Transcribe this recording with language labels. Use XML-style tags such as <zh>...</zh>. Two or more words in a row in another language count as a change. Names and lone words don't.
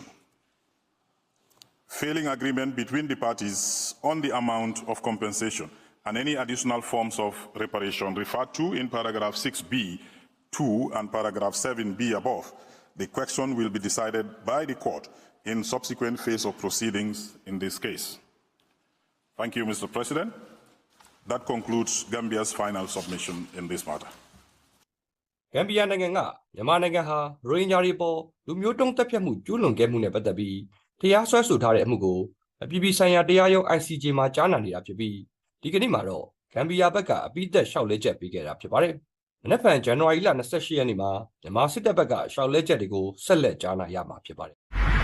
<en>Failing agreement between the parties on the amount of compensation and any additional forms of reparation referred to in paragraph 6B, 2 and paragraph 7B above, the question will be decided by the court in subsequent phase of proceedings in this case. Thank you, Mr. President. That concludes Gambia's final submission in this matter.</en> <my>ဂမ်ဘီယာနိုင်ငံကမြန်မာနိုင်ငံဟာရိုဟင်ဂျာတွေပေါ်လူမျိုးတုံးတပ်ဖြတ်မှုကျူးလွန်ခဲ့မှုနဲ့ပတ်သက်ပြီးတရားစွဲဆိုထားတဲ့အမှုကိုအပြည်ပြည်ဆိုင်ရာတရားရုံး ICJ မှာကြားနာနေတာဖြစ်ပြီးဒီကနေ့မှာတော့ဂမ်ဘီယာဘက်ကအပိသက်လျှောက်လဲချက်ပေးခဲ့တာဖြစ်ပါတယ်။မနက်ဖြန်ဇန်နဝါရီလ28ရက်နေ့မှာမြန်မာစစ်တပ်ဘက်ကလျှောက်လဲချက်တွေကိုဆက်လက်ကြားနာရမှာဖြစ်ပါတယ်။</my>